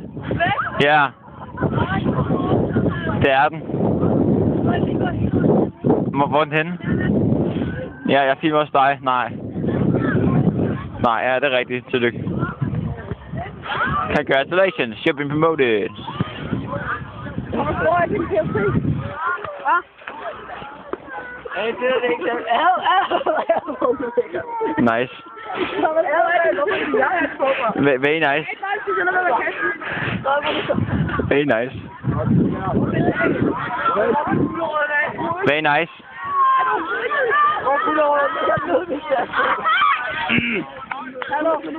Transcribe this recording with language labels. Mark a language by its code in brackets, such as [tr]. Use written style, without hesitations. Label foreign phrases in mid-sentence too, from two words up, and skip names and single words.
[da] Ja. Det er den. Hvor er den henne? Ja, jeg filmer også dig. Nej. Nej, ja, det er rigtigt. Tillykke. [en] Congratulations. You've been promoted. [da] Hvor er din PC? Hvad? Hey, det er det ikke. [en] Nice. Very nice. Very nice. Very nice. [da] Hallo.